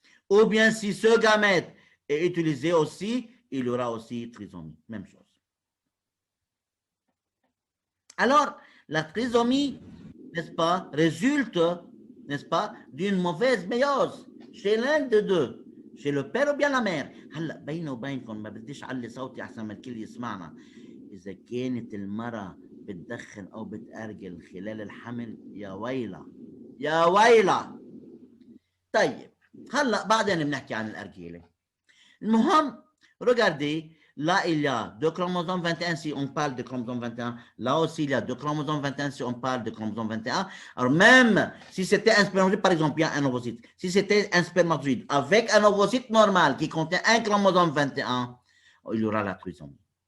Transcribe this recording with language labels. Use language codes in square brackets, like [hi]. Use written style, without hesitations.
[fr] Ou bien si ce gamète est utilisé aussi, il y aura aussi trisomie. Même chose. Alors, la trisomie, n'est-ce pas, résulte, n'est-ce pas, d'une mauvaise méiose chez l'un des 2, chez le père ou bien la mère. [ar] هلا بيني وبينكم ما بديش اعلي صوتي احسن ما الكل يسمعنا. اذا كانت المرأة بتدخن او بتأرجل خلال الحمل يا ويلة يا ويلة. طيب هلا بعدين بنحكي عن الأرجيلة. [fr] المهم regardez. Là, il y a 2 chromosomes 21 si on parle de chromosome 21. Là aussi, il y a 2 chromosomes 21 si on parle de chromosome 21. Alors, même si c'était un spermatozoïde, par exemple, il y a un ovocyte. Si c'était un spermatozoïde avec un ovocyte normal qui contient un chromosome 21, il y aura la trisomie.